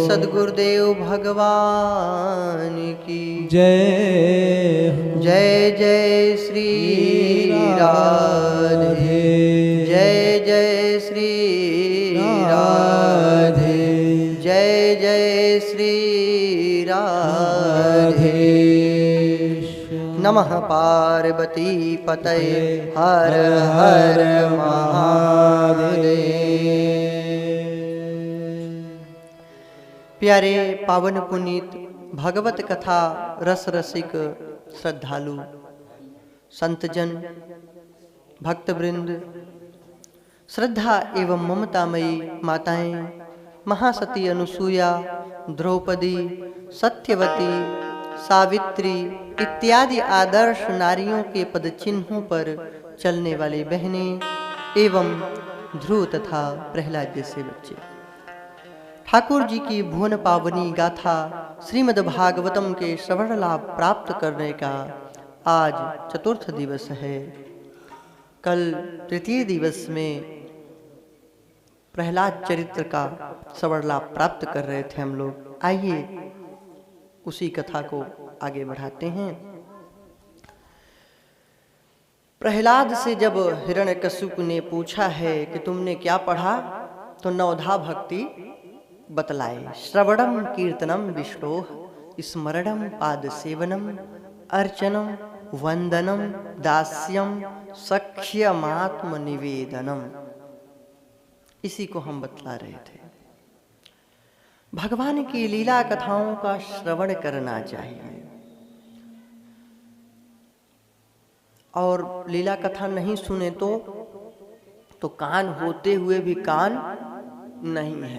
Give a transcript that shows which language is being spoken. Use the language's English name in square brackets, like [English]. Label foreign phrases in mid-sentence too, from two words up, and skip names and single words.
[Hindi] सद्गुरुदेव भगवान की जय हो जय जय श्री राधे जय जय श्री राधे जय जय श्री राधे नमः पार्वती पतये हर हर महादेव। प्यारे पावन पुनीत भगवत कथा रस रसिक श्रद्धालु संतजन भक्तवृंद, श्रद्धा एवं ममतामयी माताएं, महासती अनुसूया, द्रौपदी, सत्यवती, सावित्री इत्यादि आदर्श नारियों के पदचिन्हों पर चलने वाली बहनें एवं ध्रुव तथा प्रहलाद जैसे बच्चे, ठाकुर जी की भुवन पावनी गाथा श्रीमद् भागवतम के श्रवण लाभ प्राप्त करने का आज चतुर्थ दिवस है। कल तृतीय दिवस में प्रहलाद चरित्र का श्रवण लाभ प्राप्त कर रहे थे हम लोग। आइए उसी कथा को आगे बढ़ाते हैं। प्रहलाद से जब हिरण्यकशिपु ने पूछा है कि तुमने क्या पढ़ा, तो नवधा भक्ति बतलाए। [Sanskrit] श्रवणम कीर्तनम विष्णोः स्मरणम पाद सेवनम अर्चनम वंदनम दास्यम सख्यमात्म निवेदनम। [Hindi] इसी को हम बतला रहे थे। भगवान की लीला कथाओं का श्रवण करना चाहिए, और लीला कथा नहीं सुने तो कान होते हुए भी कान नहीं है।